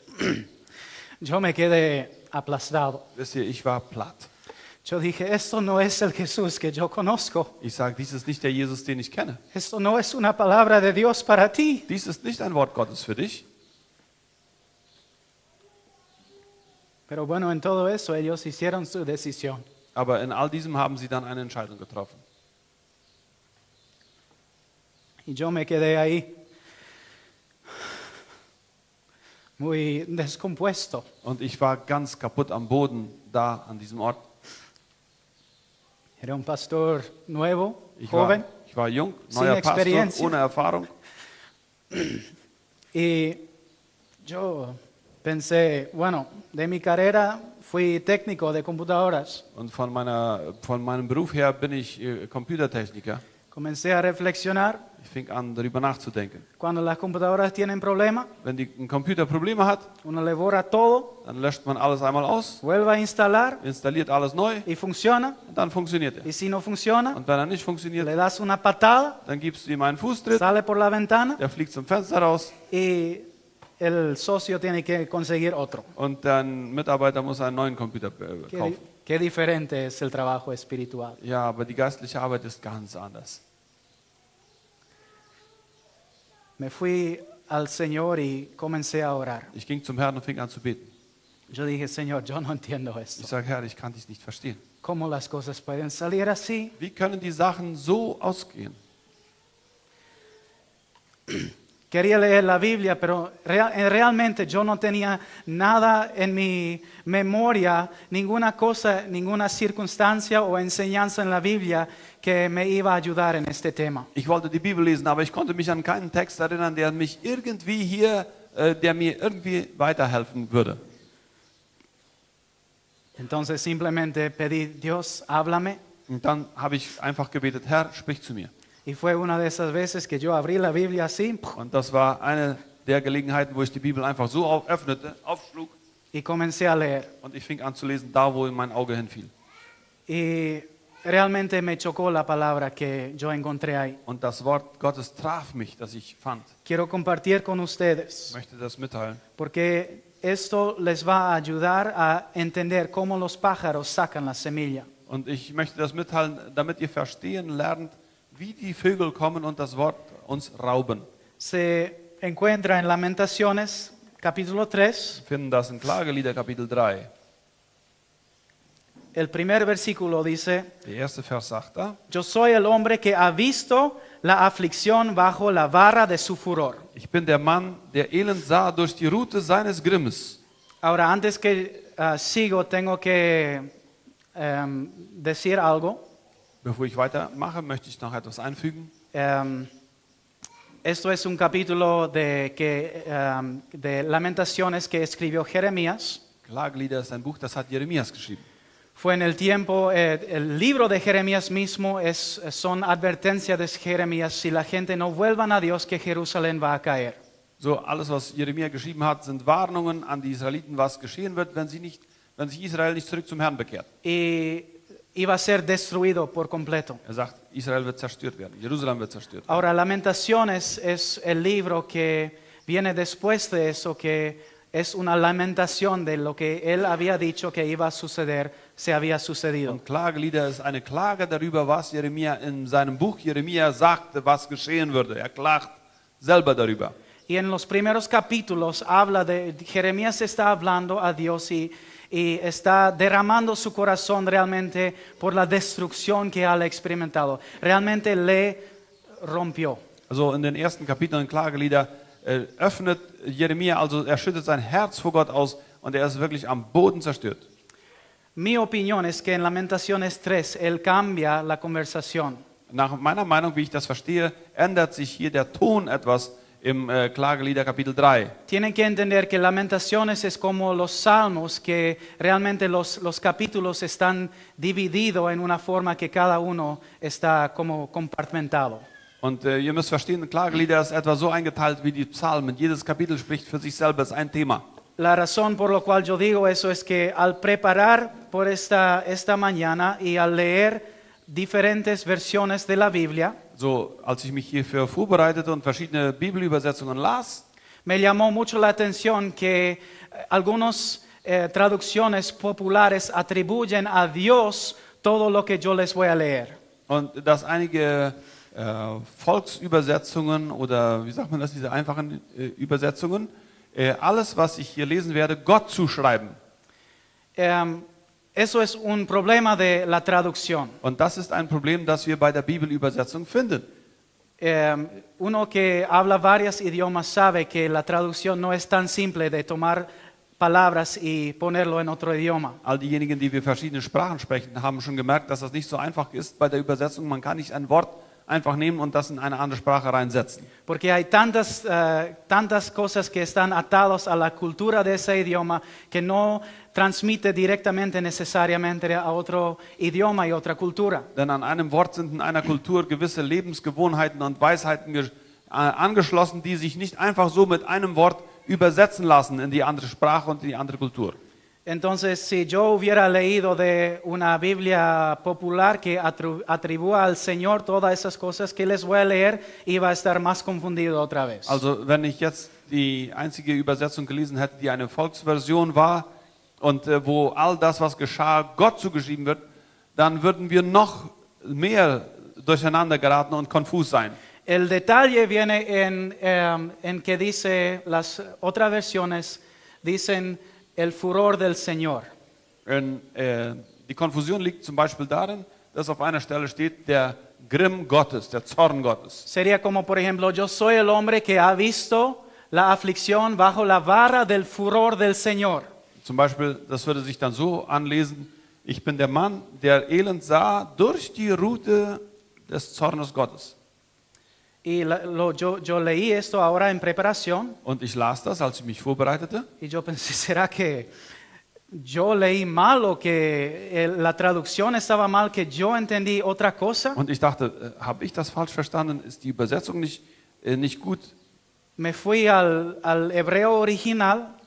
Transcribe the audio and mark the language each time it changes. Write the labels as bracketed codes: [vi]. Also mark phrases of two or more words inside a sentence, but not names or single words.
[es] Yo me quedé aplastado. [de] Wisst ihr, ich war platt. [es] Yo dije, esto no es el Jesús que yo conozco. [de] Ich sage, dies ist nicht der Jesus, den ich kenne. [es] Esto no es una palabra de Dios para ti. [de] Dies ist nicht ein Wort Gottes für dich. [es] Pero bueno, en todo eso ellos hicieron su decisión. [de] Aber in all diesem haben sie dann eine Entscheidung getroffen. [es] Y yo me quedé ahí muy descompuesto. [de] Und ich war ganz kaputt am Boden da an diesem Ort. [es] Era un pastor nuevo, [de] Ich [es] joven, [de] war jung, [es] Sin [de] neuer Pastor, [es] experiencia. [de] ohne Erfahrung. [es] y yo pensé, bueno, de mi carrera fui técnico de computadoras. [de] Und von meinem Beruf her bin ich Computertechniker. [es] Comencé a reflexionar, [de] Ich fing an, darüber nachzudenken. [es] cuando las computadoras tienen problemas, [de] Wenn ein Computer Probleme hat, [es] uno le borra todo, [de] dann löscht man alles einmal aus, [es] vuelve a instalar [de] installiert alles neu [es] y funciona. [de] und dann funktioniert er. [es] Y si no funciona, [de] Und wenn er nicht funktioniert, [es] le das una patada, [de] dann gibst du ihm einen Fußtritt, [es] sale por la ventana [de] der fliegt zum Fenster raus [es] y el socio tiene que conseguir otro. [de] und dein Mitarbeiter muss einen neuen Computer kaufen. [es] Qué diferente es el trabajo espiritual. [de] Ja, aber die geistliche Arbeit ist ganz anders. [es] Me fui al Señor y comencé a orar. [de] Ich ging zum Herrn und fing an zu beten. [es] Yo dije, Señor, yo no entiendo [de] Ich [es] esto. [de] sage, Herr, ich kann dies nicht verstehen. [es] ¿Cómo las cosas pueden salir así? [de] Wie können die Sachen so ausgehen? [es] Quería leer la Biblia, pero realmente yo no tenía nada en mi memoria, ninguna cosa, ninguna circunstancia o enseñanza en la Biblia que me iba a ayudar en este tema. [de] Ich wollte die Bibel lesen, aber ich konnte mich an keinen Text erinnern, der mich irgendwie der mir irgendwie weiterhelfen würde. [es] Entonces simplemente pedí, Dios, háblame. [de] Und dann habe ich einfach gebetet, Herr, sprich zu mir. [es] Y fue una de esas veces que yo abrí la Biblia así [de] Und das war eine der Gelegenheiten, wo ich die Bibel einfach so öffnete, aufschlug [es] y comencé a leer. [de] und ich fing an zu lesen, da wo mein Auge hinfiel. [es] Y realmente me chocó la palabra que yo encontré ahí. [de] Und das Wort Gottes traf mich, das ich fand. [es] Quiero compartir con [de] Ich [es] ustedes, [de] möchte das mitteilen. [es] porque esto les va a ayudar a entender cómo los pájaros sacan la semilla. [de] Und ich möchte das mitteilen, damit ihr verstehen lernt, wie die Vögel kommen und das Wort uns rauben. [es] Se encuentra en Lamentaciones, capítulo 3, [de] Wir finden das in Klagelieder Kapitel 3. [es] el primer versículo dice: [de] Der erste Vers sagt da, [es] Yo soy el hombre que ha visto la aflicción bajo la vara de su furor. [de] ich bin der Mann, der Elend sah durch die Rute seines Grimmes. [es] Ahora, antes que sigo, tengo que decir algo. [de] Bevor ich weitermache, möchte ich noch etwas einfügen. [es] Esto es un capítulo de Lamentaciones que escribió Jeremías. [de] Klagelieder ist ein Buch, das hat Jeremias geschrieben. [es] Fue en el tiempo, el libro de Jeremías mismo son advertencias de Jeremías: si la gente no vuelvan a Dios, que Jerusalén va a caer. [de] So, alles, was Jeremia geschrieben hat, sind Warnungen an die Israeliten, was geschehen wird, wenn sich Israel nicht zurück zum Herrn bekehrt. [es] Y iba a ser destruido por completo. [de] Er sagt, Israel wird zerstört werden, Jerusalem wird zerstört werden. [es] Ahora, Lamentaciones es el libro que viene después de eso, que es una lamentación de lo que él había dicho que iba a suceder, se había sucedido. [de] Und Klagelieder ist eine Klage darüber, was Jeremia in seinem Buch Jeremia sagte, was geschehen würde. Er klagt selber darüber. [es] Y en los primeros capítulos Jeremías está hablando a Dios y está derramando su corazón realmente por la destrucción que ha experimentado. Realmente le rompió. [de] Also in den ersten Kapiteln Klagelieder öffnet Jeremia, also er schüttet sein Herz vor Gott aus und er ist wirklich am Boden zerstört. [es] Mi opinión es que en Lamentaciones 3 él cambia la conversación. [de] Nach meiner Meinung, wie ich das verstehe, ändert sich hier der Ton etwas im Klagelieder Kapitel 3. [es] Tienen que entender que Lamentaciones es como los salmos, que realmente los capítulos están divididos en una forma que cada uno está como compartimentado. [de] Und ihr müsst verstehen, Klagelieder ist etwa so eingeteilt wie die Psalmen. Jedes Kapitel spricht für sich selber, ist ein Thema. [es] La razón por la cual yo digo eso es que al preparar por esta mañana y al leer diferentes versiones de la Biblia, [de] So, als ich mich hierfür vorbereitete und verschiedene Bibelübersetzungen las, [es] me llamó mucho la atención que algunas traducciones populares atribuyen a Dios todo lo que yo les voy a leer. [de] und dass einige Volksübersetzungen oder wie sagt man das, diese einfachen Übersetzungen, alles, was ich hier lesen werde, Gott zuschreiben. [es] Eso es un problema de la traducción. [de] Und das ist ein Problem, das wir bei der Bibelübersetzung finden. [es] Uno que habla varios idiomas sabe que la traducción no es tan simple de tomar palabras y ponerlo en otro idioma. [de] All diejenigen, die wir verschiedene Sprachen sprechen, haben schon gemerkt, dass das nicht so einfach ist bei der Übersetzung. Man kann nicht ein Wort einfach nehmen und das in eine andere Sprache reinsetzen. [es] Porque hay tantas cosas que están atadas a la cultura de ese idioma que no transmite directamente necesariamente a otro idioma y otra cultura. [de] Denn an einem Wort sind in einer Kultur gewisse Lebensgewohnheiten und Weisheiten angeschlossen, die sich nicht einfach so mit einem Wort übersetzen lassen in die andere Sprache und in die andere Kultur. [es] Entonces, si yo hubiera leído de una Biblia popular que atribúa al Señor todas esas cosas que les voy a leer, iba a estar más confundido otra vez. [de] Also wenn ich jetzt die einzige Übersetzung gelesen hätte, die eine Volksversion war und wo all das, was geschah, Gott zugeschrieben wird, dann würden wir noch mehr durcheinander geraten und konfus sein. [es] El detalle viene en que dice, las otras versiones dicen el furor del Señor. [de] Die Konfusion liegt zum Beispiel darin, dass auf einer Stelle steht, der Grimm Gottes, der Zorn Gottes. [es] Sería como, por ejemplo, yo soy el hombre que ha visto la aflicción bajo la vara del furor del Señor. [de] Zum Beispiel, das würde sich dann so anlesen, ich bin der Mann, der Elend sah durch die Rute des Zornes Gottes. [es] Y yo leí esto ahora en preparación [de] Und ich las das, als ich mich vorbereitete. [es] y yo pensé, ¿será que yo leí mal o que la traducción estaba mal, que yo entendí otra cosa? [de] Und ich dachte, habe ich das falsch verstanden? Ist die Übersetzung nicht gut? [es] Me fui al hebreo original